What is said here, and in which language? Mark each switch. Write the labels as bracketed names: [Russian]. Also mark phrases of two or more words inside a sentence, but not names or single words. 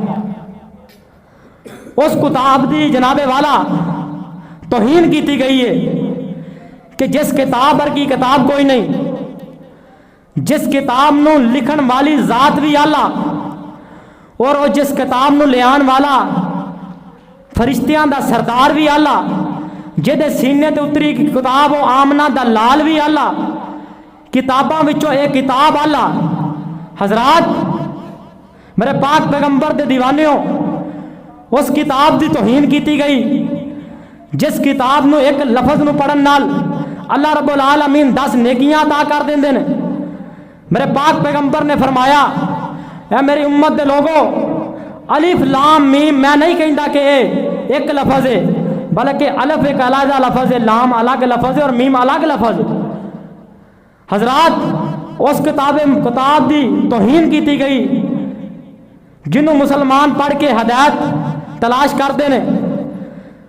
[Punjabi] اس کتاب دی جنابِ والا توہین کی گئی ہے کہ جس کتاب ورگی کتاب کوئی نہیں، جس کتاب نوں لکھن والی ذات بھی اعلیٰ، اور وہ جس کتاب نوں لیاون والا فرشتیاں دا سردار بھی اعلیٰ، جہدے سینے تے اتری کتاب وہ آمنہ دا لال بھی اعلیٰ، کتاباں وچوں ایک کتاب اعلیٰ. حضرات، میرے پاک پیغمبر دے دیوانیو، اس کتاب دی توہین کی گئی جس کتاب نوں ایک لفظ نوں پڑھن نال [Arabic] الله رب العالمين [Punjabi] 10 نیکیاں عطا کر دیندے نے. میرے پاک پیغمبر نے فرمایا، اے میری امت دے لوکو, [Arabic] الف لام ميم [Urdu] میں نہیں کہتا کہ ایک لفظ ہے، بلکہ الف ایک الگ لفظ ہے، لام الگ لفظ ہے اور میم الگ لفظ ہے. حضرات، اس کتاب کی توہین کی گئی جنہوں مسلمان پڑھ کے ہدایت تلاش کرتے ہیں.